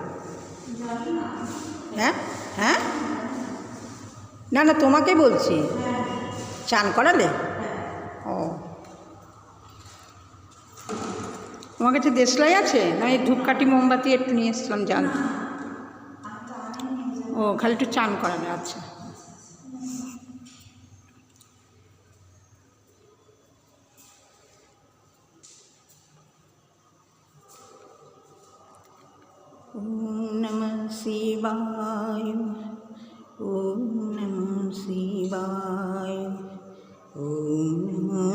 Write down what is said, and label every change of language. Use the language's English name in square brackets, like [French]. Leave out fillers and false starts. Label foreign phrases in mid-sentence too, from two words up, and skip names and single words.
[Bangla] হ্যাঁ হ্যাঁ, না না তোমাকে বলছি, চান করালে? ও, তোমার কাছে দেশলাই আছে? না এই ধূপকাঠি মোমবাতি একটু নিয়ে এসছিলাম জান। ও, খালি একটু চান করালে, আচ্ছা। [Sanskrit] ওম নমঃ শিবায়, ওম নমঃ শিবায়, ওম নমঃ